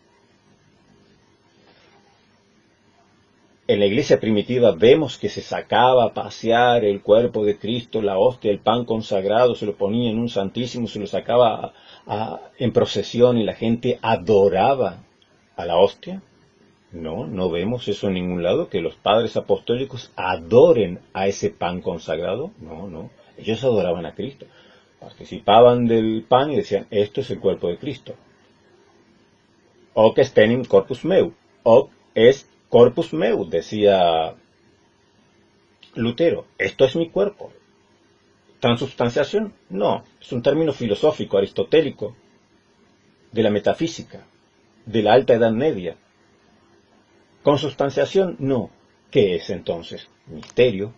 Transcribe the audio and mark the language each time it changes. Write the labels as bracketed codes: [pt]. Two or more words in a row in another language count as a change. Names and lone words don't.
[es] En la iglesia primitiva vemos que se sacaba a pasear el cuerpo de Cristo, la hostia, el pan consagrado, se lo ponía en un santísimo, se lo sacaba en procesión y la gente adoraba a la hostia. No, no vemos eso en ningún lado, que los padres apostólicos adoren a ese pan consagrado. No, no, ellos adoraban a Cristo. Participaban del pan y decían, esto es el cuerpo de Cristo. [la] Hoc est enim corpus meu. Hoc est corpus meu, [es] decía Lutero. Esto es mi cuerpo. ¿Transubstanciación? No, es un término filosófico, aristotélico, de la metafísica, de la Alta Edad Media. ¿Consubstanciación? No. ¿Qué es entonces? Misterio.